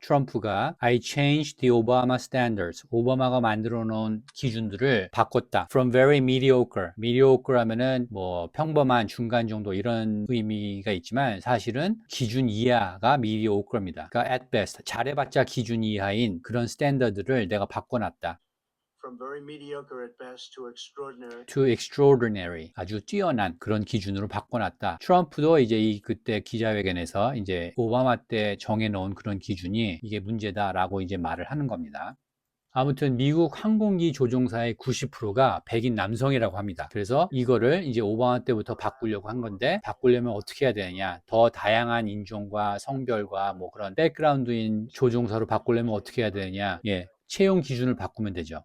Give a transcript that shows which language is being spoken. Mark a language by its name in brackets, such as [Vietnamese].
[English] 트럼프가 I changed the Obama standards. [Korean] 오바마가 만들어 놓은 기준들을 바꿨다. [English] From very mediocre. [Korean] mediocre 하면은 뭐 평범한 중간 정도 이런 의미가 있지만 사실은 기준 이하가 mediocre입니다. 그러니까 [English] at best. [Korean] 잘해봤자 기준 이하인 그런 스탠더드를 내가 바꿔놨다. [English] From very mediocre at best to extraordinary. [Korean] 아주 뛰어난 그런 기준으로 바꿔놨다. 트럼프도 이제 그때 기자회견에서 이제 오바마 때 정해놓은 그런 기준이 이게 문제다라고 이제 말을 하는 겁니다. 아무튼 미국 항공기 조종사의 90%가 백인 남성이라고 합니다. 그래서 이거를 이제 오바마 때부터 바꾸려고 한 건데 바꾸려면 어떻게 해야 되느냐, 더 다양한 인종과 성별과 뭐 그런 백그라운드인 조종사로 바꾸려면 어떻게 해야 되느냐, 예, 채용 기준을 바꾸면 되죠.